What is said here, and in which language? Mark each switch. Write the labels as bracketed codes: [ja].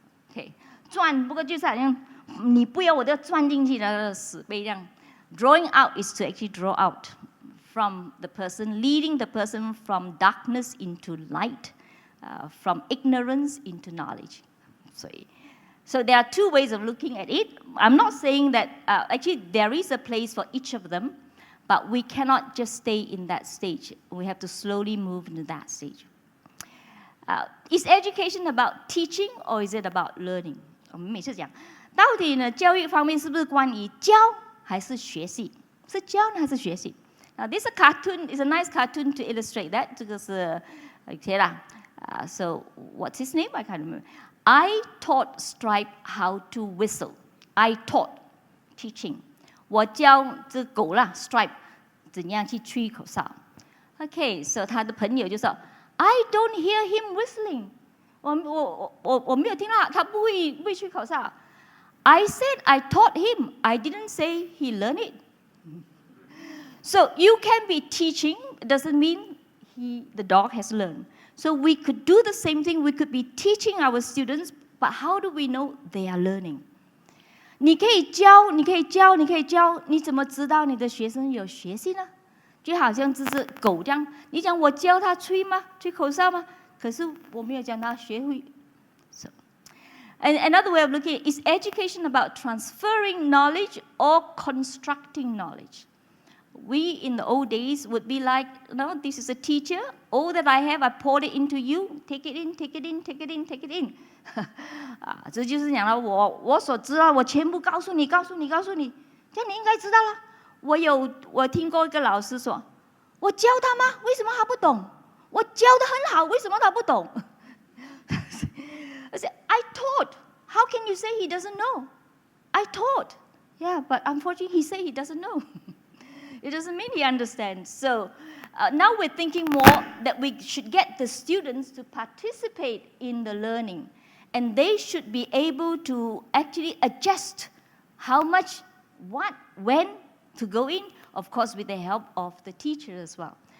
[zh] OK， 钻不过就是好像你不要我都要钻进去的死背这样。 [en] Drawing out is to actually draw out from the person, leading the person from darkness into light, from ignorance into knowledge. So there are two ways of looking at it. I'm not saying that actually there is a place for each of them, but we cannot just stay in that stage. We have to slowly move into that stage. Is education about teaching or is it about learning? [zh] 我们每次讲，到底呢教育方面是不是关于教还是学习？是教呢还是学习？ [en] Now this is a cartoon. It's a nice cartoon to illustrate that. [zh] 这个是 OK 啦。 [en] So what's his name? I can't remember. I taught Stripe how to whistle. I taught teaching. [zh] 我教这狗啦 Stripe 怎样去吹口哨。 [en] OK， so [zh] 他的朋友就说 [en] I don't hear him whistling. [zh] 我没有听到他不会吹口哨。 [en] I said I taught him. I didn't say he learned it. So you can be teaching. Doesn't mean the dog has learned. So we could do the same thing. We could be teaching our students, but how do we know they are learning? [zh] 你可以教，你怎么知道你的学生有学习呢？就好像这只狗这样，你讲我教它吹吗？吹口哨吗？可是我没有讲它学会。 [en] So, and another way of looking at it, is education about transferring knowledge or constructing knowledge? We in the old days would be like, no, this is a teacher. All that I have, I poured it into you. Take it in, take it in, take it in, take it in. [zh] 这就是讲了，我所知道，我全部告诉你，这样你应该知道了。我听过一个老师说，我教他吗？为什么他不懂？我教得很好，为什么他不懂？ [en] I said, I taught. How can you say he doesn't know? I taught. Yeah, but unfortunately, he said he doesn't know. It doesn't mean he understands. So now we're thinking more that we should get the students to participate in the learning. And they should be able to actually adjust how much, what, when to go in, of course, with the help of the teacher as well.